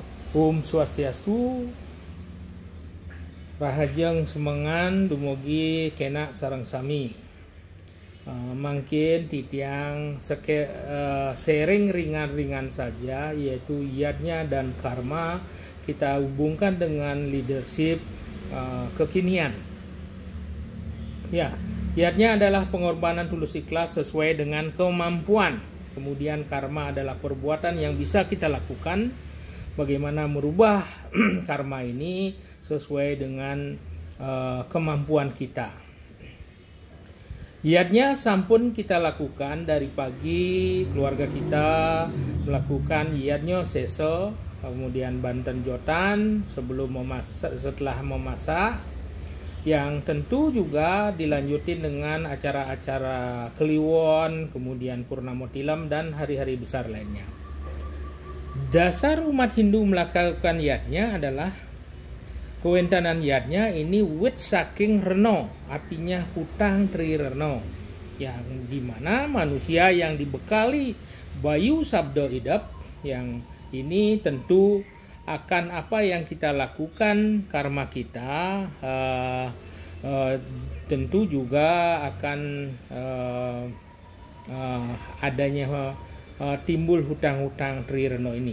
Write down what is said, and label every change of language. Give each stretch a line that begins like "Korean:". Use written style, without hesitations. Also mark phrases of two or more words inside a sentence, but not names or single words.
Balinese: Om Swastiastu, Rahajeng Semengan dumugi kena sareng sami.
Indonesian: Mungkin titiang sharing ringan-ringan saja, yaitu yadnya dan karma kita hubungkan dengan leadership kekinian. Ya, yadnya adalah pengorbanan tulus ikhlas sesuai dengan kemampuan. Kemudian karma adalah perbuatan yang bisa kita lakukan. Bagaimana merubah karma ini sesuai dengan kemampuan kita. Yadnya sampun kita lakukan dari pagi, keluarga kita melakukan yadnya seso, kemudian banten jotan setelah memasak, yang tentu juga dilanjutin dengan acara-acara Kliwon, kemudian Purnamo Tilam dan hari-hari besar lainnya. Dasar umat Hindu melakukan yadnya adalah kewentanan yadnya ini wit
Balinese: saking reno,
Indonesian: artinya hutang tri reno, yang dimana manusia yang dibekali bayu sabdo idap, yang ini tentu akan apa yang kita lakukan karma kita tentu juga akan adanya timbul hutang-hutang tri reno ini.